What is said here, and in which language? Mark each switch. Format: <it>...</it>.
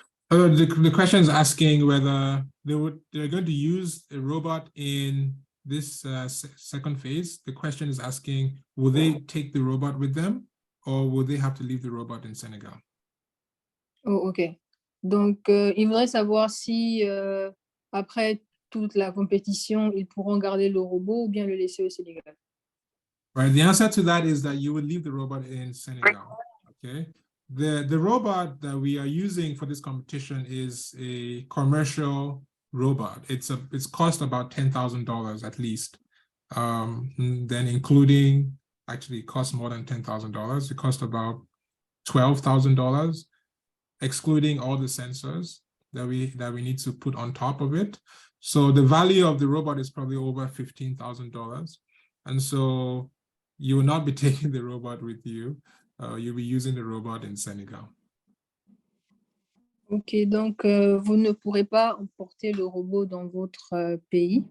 <en>The question is asking whether they're going to use a robot in this second phase. The question is asking, will they take the robot with them, or will they have to leave the robot in Senegal? Oh, ok.</en> <fr>Donc, il voudrait savoir si après toute la compétition, ils pourront garder le robot ou bien le laisser au Sénégal.</fr> <en>Right. The answer to that is that you would leave the robot in Senegal. Okay. The robot that we are using for this competition is a commercial robot. It's cost about $10,000 at least. Then including, actually it costs more than $10,000. It costs about $12,000, excluding all the sensors that we need to put on top of it. So the value of the robot is probably over $15,000. And so you will not be taking the robot with you. You'll be using the robot in Senegal.</en> <fr>Ok, donc vous ne pourrez pas emporter le robot dans votre pays.</fr>